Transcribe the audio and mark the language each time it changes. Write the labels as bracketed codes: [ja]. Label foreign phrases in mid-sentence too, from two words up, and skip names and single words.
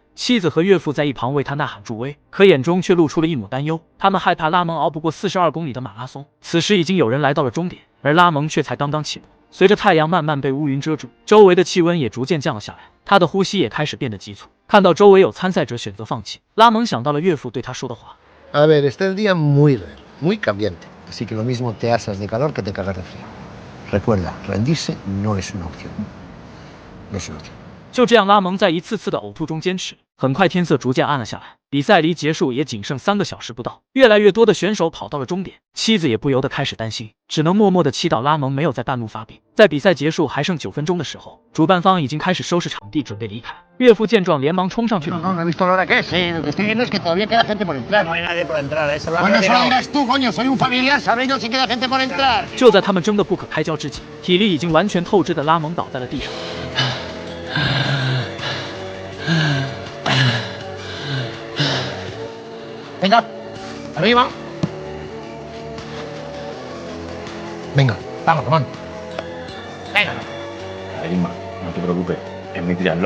[zh] 妻子和岳父在一旁为他呐喊助威，可眼中却露出了一抹担忧。他们害怕拉蒙熬不过42公里的马拉松。此时已经有人来到了终点，而拉蒙却才刚刚起步。随着太阳慢慢被乌云遮住，周围的气温也逐渐降了下来，他的呼吸也开始变得急促。看到周围有参赛者选择放弃，拉蒙想到了岳父对他说的话。 [es] A ver, está el día muy real, muy cambiante. Así que lo mismo te asas de calor que te cagas de frío. Recuerda, rendirse no es una opción. No es una opción. [zh] 就这样，拉蒙在一次次的呕吐中坚持。很快，天色逐渐暗了下来，比赛离结束也仅剩3个小时不到。越来越多的选手跑到了终点，妻子也不由得开始担心，只能默默的祈祷拉蒙没有在半路发病。在比赛结束还剩9分钟的时候，主办方已经开始收拾场地，准备离开。岳父见状，连忙冲上去。 [es] No he visto la hora que es. Lo que estoy viendo es que todavía queda gente por entrar. No hay nadie por entrar. Eso lo Bueno, eso lo dirás tú, coño. Soy un familiar. Sabré yo si queda gente por entrar. [zh] 就在他们争得不可开交之际，体力已经完全透支的拉蒙倒在了地上。 [es] Venga, arriba. Venga, vamos, Ramón. Venga. Emma, no te preocupes, es mi triatlón.